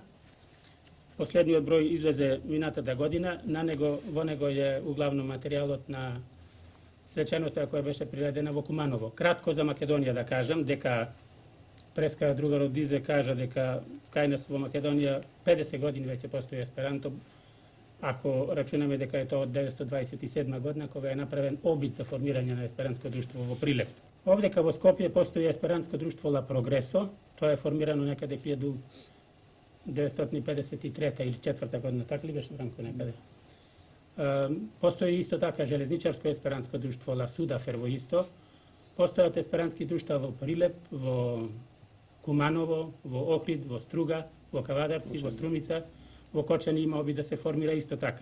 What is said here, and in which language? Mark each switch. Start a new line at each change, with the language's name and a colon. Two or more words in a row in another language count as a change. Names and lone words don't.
Macedonian: Последниот број излезе минатата година, во него е углавно материјалот на свеченоста која беше приредена во Куманово. Кратко за Македонија да кажам, дека преска другарот Дизе кажа дека кај нас во Македонија 50 години веќе постои есперанто. ако рачунаме дека је то од 1927. година кога је направен обид за формирање на есперантско друштво во Прилеп. Овдека во Скопје постои есперантско друштво La Progreso, тоа е формирано некаде 1953 или 4 година, така ли беше, Бранко, некаде? Постои исто така железничарско есперантско друштво La Suda Fervoisto, постојат есперантски друштва во Прилеп, во Куманово, во Охрид, во Струга, во Кавадарци, во Струмица, во Кочани има обид да се формира исто така.